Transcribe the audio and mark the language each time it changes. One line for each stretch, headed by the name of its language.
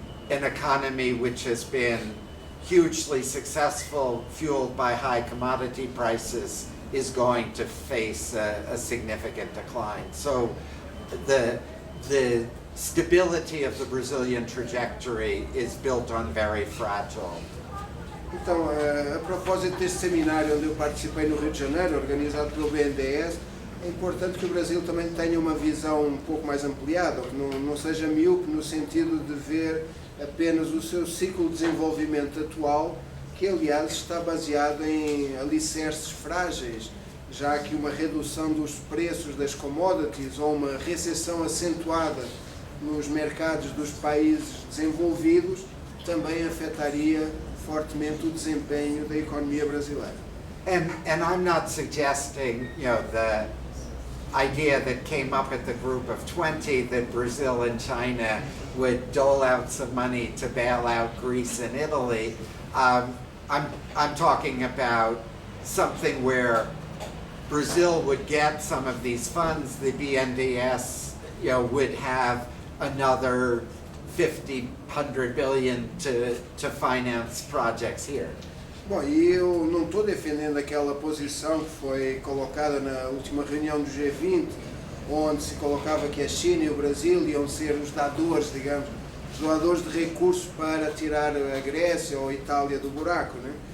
English: An economy which has been hugely successful, fueled by high commodity prices, is going to face a significant decline. So the stability of the Brazilian trajectory is built on very fragile
Portuguese: Então, a propósito deste seminário onde eu participei no Rio de Janeiro, organizado pelo BNDES, é importante que o Brasil também tenha uma visão um pouco mais ampliada, que não seja míope no sentido de ver apenas o seu ciclo de desenvolvimento atual, que aliás está baseado em alicerces frágeis, já que uma redução dos preços das commodities ou uma recessão acentuada nos mercados dos países desenvolvidos também afetaria fortemente o desempenho da economia brasileira.
English: And I'm not suggesting, the idea that came up at the group of 20 that Brazil and China would dole out some money to bail out Greece and Italy. I'm talking about something where Brazil would get some of these funds, the BNDES, would have another 50, 100 billion to finance projects here.
Portuguese: Bom, e eu não estou defendendo aquela posição que foi colocada na última reunião do G20, onde se colocava que a China e o Brasil iam ser os dadores, digamos, os doadores de recursos para tirar a Grécia ou a Itália do buraco, né?